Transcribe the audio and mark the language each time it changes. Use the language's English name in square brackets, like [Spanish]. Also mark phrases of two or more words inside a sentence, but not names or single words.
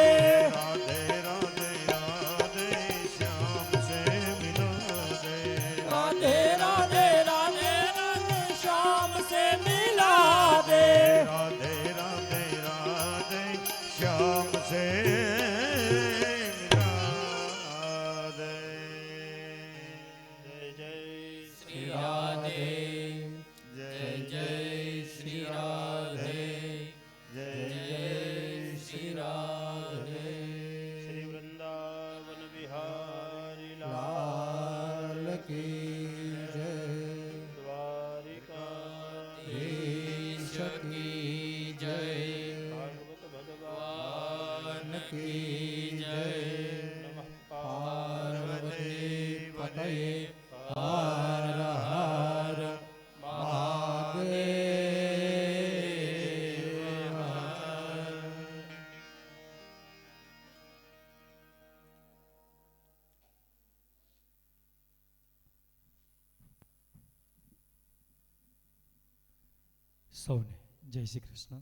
[Hindi] राधे राधे राधे श्याम से मिला दे राधे राधे राधे राधे श्याम से मिला दे राधे राधे राधे श्याम से मिला दे जय जय श्री राधे जय जय श्री राधे जय जय श्री राधे શ્રી વૃંદાવન બિહારી लाल की जय દ્વારિકા ईश की जय ભાગવત ભગવાન भगवान की जय નમઃ [Sanskrit] पार्वती पतये हर हर महादेव [Gujarati] સૌને જય શ્રી કૃષ્ણ.